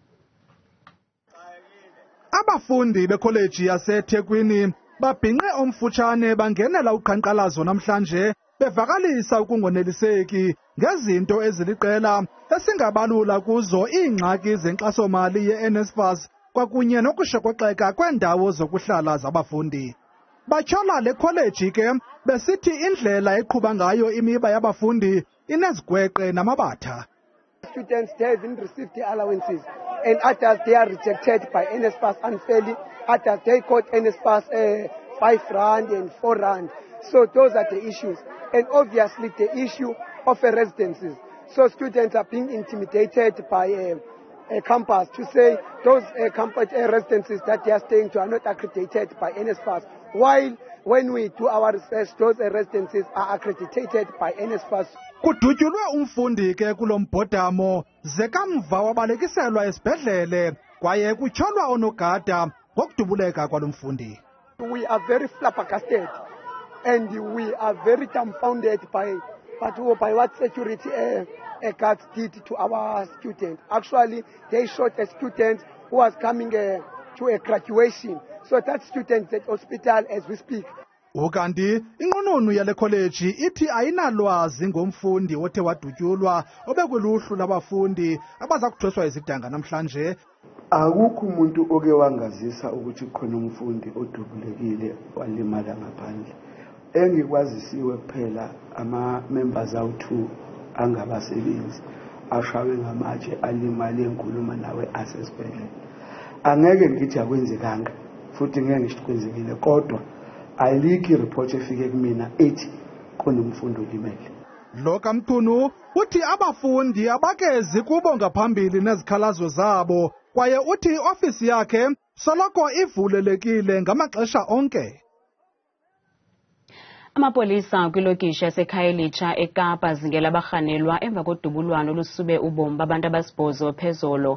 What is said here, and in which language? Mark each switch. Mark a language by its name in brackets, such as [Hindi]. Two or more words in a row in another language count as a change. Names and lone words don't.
[Xhosa] Abafundi bekholeji yaseThekwini babhinqe omfutshane bangenela uqhankqalazo namhlanje bevakalisa ukungoneliseki ngezinto eziliqela esingabalula kuzo iingxaki zenkxasomali yeNSFAS kwakunye nokushokoxeka kwendawo zokuhlala zabafundi. Batyhola le kholeji ke besithi indlela eqhuba ngayo imiba yabafundi inezigweqe namabatha. [English] Students, they haven't received the allowances, and others they are rejected by NSFAS unfairly. Others they got NSFAS 5 rand and 4 rand. So those are the issues, and obviously the issue of residences. So students are being intimidated by a campus to say those campus residences that they are staying to are not accredited by NSFAS. While when we do our research, those residences are accredited by NSFAS. [Xhosa] Kudutyulwe umfundi ke kulombhodamo zekamva wabalekiselwa esibhedlele kwaye kutyholwa onogada ngokudubuleka kwalomfundi. [English] We are very flabbergasted and we are very dumbfounded by what security guards did to our student. Actually, they shot a student who was coming to a graduation. So that student is at hospital as we speak. [Xhosa] Ukanti inqununu yale kholeji ithi ayinalwazi ngomfundi othe wadutyulwa obekuluhlu labafundi abaza kuthweswa izidanga namhlanje. [Zulu] Akukho umuntu oke wangazisa ukuthi khona umfundi odubulekile walimala ngaphandle. Engikwazisiwe kuphela ama-members awu-2 angabasebenzi ashawe ngamatshe alimale enkuluma nawe asesibhedlela. Angeke ngithi akwenzekanga futhi ngeke ngisho kwenzekile kodwa ayikho report efike kumina ethi kunomfundi olimele. [Xhosa] Lo kaMchunu uthi abafundi abakezi kubo ngaphambili nezikhalazo zabo kwaye uthi iofisi yakhe soloko ivulelekile ngamaxesha onke. Amapolisa kwilokishi yaseKhayelitsha eKapa azingela abarhanelwa emva kodubulwano olusube ubomi babantu abasibhozo phezolo.